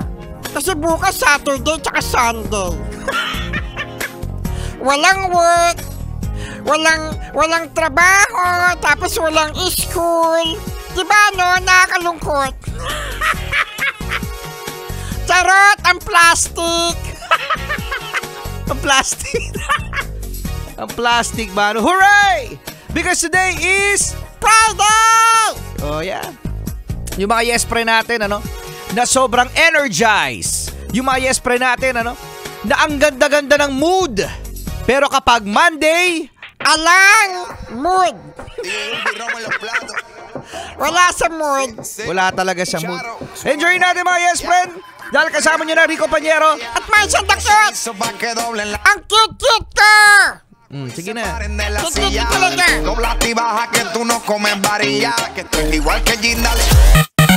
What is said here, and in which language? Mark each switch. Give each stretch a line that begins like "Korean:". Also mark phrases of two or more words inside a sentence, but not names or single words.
Filipino: Kasi bukas Saturday tsaka Sunday. Walang work, walang trabaho, tapos walang school. Diba no, nakakalungkot. Charot, ang plastic. Ang plastic. Ang plastic ba? Hooray!
English: Because today is Friday! oh yeah.
Filipino: Yung mga yes pre natin na sobrang energized. Yung mga yes pre natin na ang ganda-ganda ng mood. Pero kapag Monday, Alang mood. Wala sa mood. wala talaga siyang mood. Enjoy natin mga
English: yes friend.
Filipino: Dahil kasama nyo na Rico Pañero. At may sandakot. Ang cute-cute ko. Sige na. Cute-cute talaga.
Spanish: Dobla y baja que tú no comes varilla, que estoy igual que Gindal.